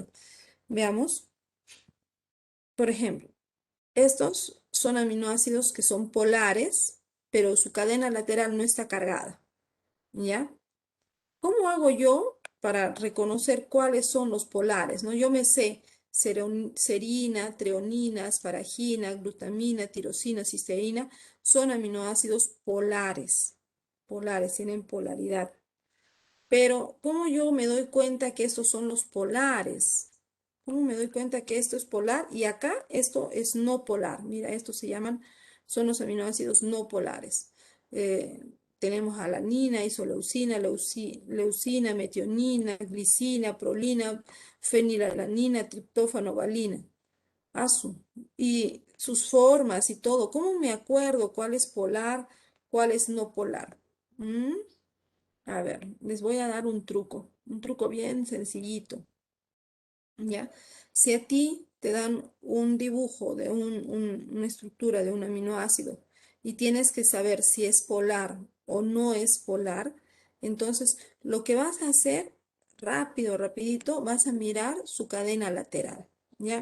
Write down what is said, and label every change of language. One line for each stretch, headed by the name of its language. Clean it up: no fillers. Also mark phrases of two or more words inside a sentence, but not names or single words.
Spanish: Veamos. Por ejemplo, estos son aminoácidos que son polares, pero su cadena lateral no está cargada, ¿ya? ¿Cómo hago yo para reconocer cuáles son los polares, no? Yo me sé serina, treonina, asparagina, glutamina, tirosina, cisteína, son aminoácidos polares. Polares, tienen polaridad. Pero, ¿cómo yo me doy cuenta que estos son los polares? ¿Cómo me doy cuenta que esto es polar? Y acá esto es no polar. Mira, estos se llaman, son los aminoácidos no polares. Tenemos alanina, isoleucina, leucina, metionina, glicina, prolina, fenilalanina, triptófano, valina. Asu. Y sus formas y todo. ¿Cómo me acuerdo cuál es polar, cuál es no polar? ¿Mm? A ver, les voy a dar un truco bien sencillito, ¿ya? Si a ti te dan un dibujo de una estructura de un aminoácido y tienes que saber si es polar o no es polar, entonces lo que vas a hacer, rapidito, vas a mirar su cadena lateral, ¿ya?